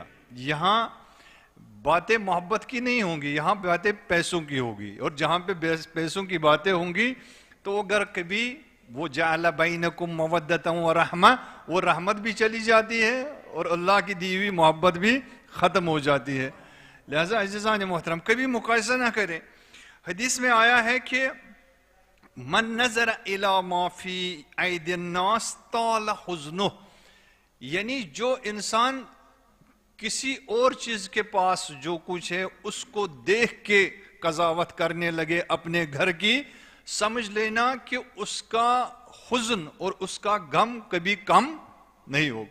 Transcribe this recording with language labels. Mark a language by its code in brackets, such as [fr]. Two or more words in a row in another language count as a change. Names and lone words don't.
[ur] یہاں باتیں محبت کی نہیں ہوں گی، یہاں باتیں پیسوں کی ہوگی، اور جہاں پہ پیسوں کی باتیں ہوں گی تو وہ گھر کبھی وہ [ar] جعل بینکم مودۃ و رحمہ، [ur] وہ رحمت بھی چلی جاتی ہے اور اللہ کی دی ہوئی محبت بھی ختم ہو جاتی ہے۔ لہٰذا عزیزان محترم کبھی مقایسہ نہ کریں۔ حدیث میں آیا ہے کہ [ar] من نظر الی ما فی ایدی الناس طال حزنہ، [ur] یعنی جو انسان کسی اور چیز کے پاس جو کچھ ہے اس کو دیکھ کے قضاوت کرنے لگے اپنے گھر کی، سمجھ لینا کہ اس کا حزن اور اس کا غم کبھی کم نہیں ہوگا۔